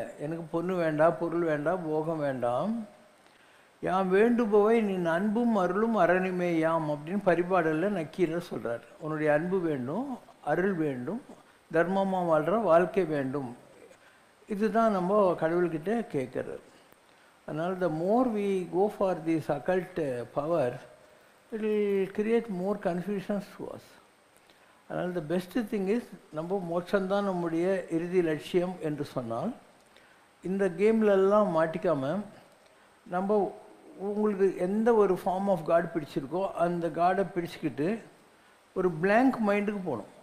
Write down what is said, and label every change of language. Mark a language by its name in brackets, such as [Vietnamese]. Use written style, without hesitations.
[Tamil] எனக்கு பொண்ணு வேண்டாம், பொருள் வேண்டாம், போகம் வேண்டாம். யாம் வேண்டுபவை நீ அன்பும் அருளும் அரணுமே யாம் அப்படின்னு பரிபாடலில் நக்கீரர் சொல்கிறார். உன்னுடைய அன்பு வேண்டும், அருள் வேண்டும், தர்மமாக வாழ்கிற வாழ்க்கை வேண்டும். இதுதான் நம்ம கடவுள்கிட்ட கேட்குறது. அதனால் [English] the more we go for this occult power, it will create more confusions to us. [Tamil] அதனால் [English] the best thing is [Tamil] நம்ம மோட்சம்தான் நம்முடைய இறுதி லட்சியம் என்று சொன்னால் இந்த கேம்லெல்லாம் மாட்டிக்காமல் நம்ம உங்களுக்கு எந்த ஒரு ஃபார்ம் ஆஃப் காட் பிடிச்சிருக்கோ அந்த காடை பிடிச்சிக்கிட்டு ஒரு பிளாங்க் மைண்டுக்கு போகணும்.